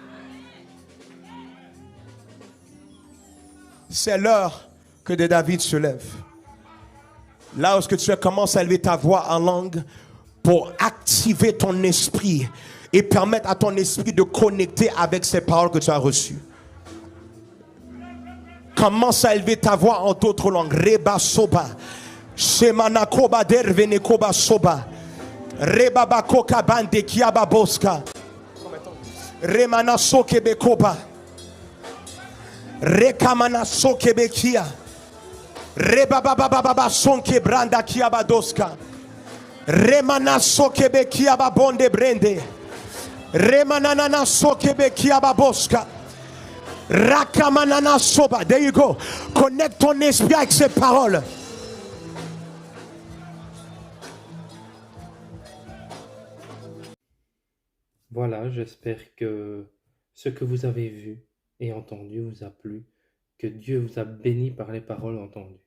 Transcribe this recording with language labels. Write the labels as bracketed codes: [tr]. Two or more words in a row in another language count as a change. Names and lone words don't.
[fr] C'est l'heure que des David se lèvent. Là où est-ce que tu commences à élever ta voix en langue pour activer ton esprit et permettre à ton esprit de connecter avec ces paroles que tu as reçues. Commence à élever ta voix en d'autres langues. Reba soba, shemana koba dervene koba soba, reba bakoka bande kiaba boska, remana sokebe koba, rekamana sokebe kia, reba baba baba sonke branda kiaba doska, remana sokebe kiaba bonde brende, remana nana sokebe kiaba boska. Rakamanana soba. [en] There you go. [fr] Connecte ton esprit avec ces paroles. Voilà, j'espère que ce que vous avez vu et entendu vous a plu, que Dieu vous a béni par les paroles entendues.